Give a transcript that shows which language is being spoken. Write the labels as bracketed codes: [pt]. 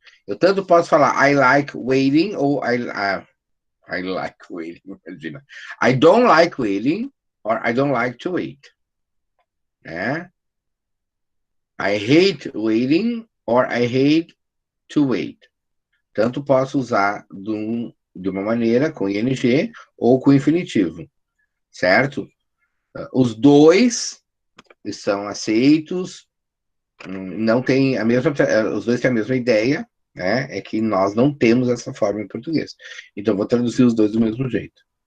[pt] Eu tanto posso falar [en] I like waiting [pt] ou I like waiting, imagina. [en] I don't like waiting or I don't like to wait. [pt] Né? [en] I hate waiting or I hate to wait. [pt] Tanto posso usar de uma maneira com ing ou com infinitivo. Certo? Os dois são aceitos, não tem a mesma, os dois têm a mesma ideia, né? É que nós não temos essa forma em português. Então, vou traduzir os dois do mesmo jeito.